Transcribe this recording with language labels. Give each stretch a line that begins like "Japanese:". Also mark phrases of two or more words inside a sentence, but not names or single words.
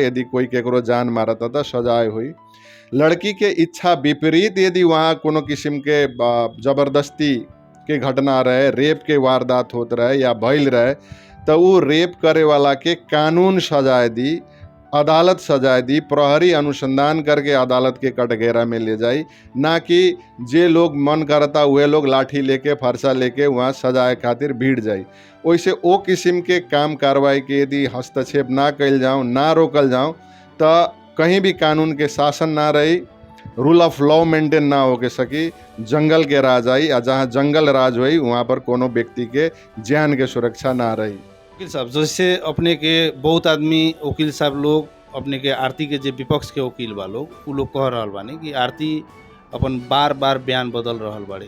Bhojpuri: यदि कोई केकरो जान मारता त सजाए हुई। लड़की के इच्छा विपरीत यदि वहाँ कोनो किस्म के जबरदस्ती के घटना रहे, रेप के वारदात होत रहे या भइल रहे त उ रेप करे वाला के कानून सजाए दी, अदालत सजाए दी, प्रहरी अनुसंधान करके अदालत के कटघेरा में ले जाई। ना कि जे लोग मन करता वह लोग लाठी लेके फरसा लेके वहाँ सजाए खातिर भीड़ जाई। वैसे ओ किस्म के काम कार्रवाई के यदि हस्तक्षेप ना कइल जाऊँ, ना रोकल जाऊँ त कहीं भी कानून के शासन ना रही,
English: rule of law maintain
Bhojpuri: ना होके सकी, जंगल के राज आई। आ जहाँ जंगल राज हुई वहाँ पर कोनो व्यक्ति के जान के सुरक्षा ना रही। वकील साहब, जैसे अपने के बहुत आदमी वकील साहब लोग अपने के आरती के जे विपक्ष के वकील बा लोग उ लोग कह रहल बानी कि आरती अपन बार बार बयान बदल रहल बाड़ी।